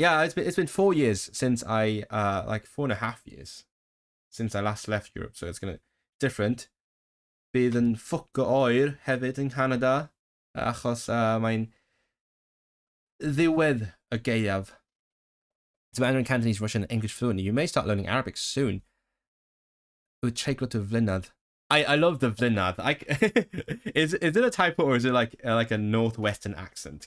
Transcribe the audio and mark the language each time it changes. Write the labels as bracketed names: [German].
[English] Yeah, it's been 4 years since I like 4.5 years since I last left Europe, so it's gonna different. [Welsh] Bydd yn ffwc o oer hefyd yn Canada, achos mae'n ddiwedd y gaeaf. [English] So I'm learning Cantonese, Russian, and English fluently. You may start learning Arabic soon. With treiglo to vlynedd. I love the vlynedd. Is it a typo or is it like a northwestern accent?